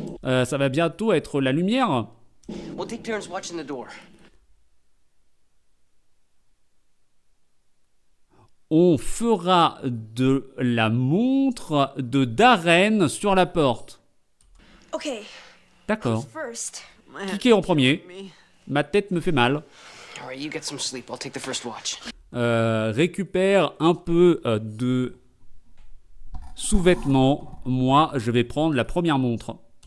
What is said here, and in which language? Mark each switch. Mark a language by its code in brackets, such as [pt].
[fr] Ça va bientôt être la lumière. [en] We'll take turns watching the door. [fr] On fera de la montre de Darren sur la porte. [en] Okay, [fr] D'accord. [en] first. [fr] Qui est en premier? Ma tête me fait mal. [en] Alright, you get some sleep. I'll take the first watch. [fr] Récupère un peu de sous-vêtements. Moi, je vais prendre la première montre.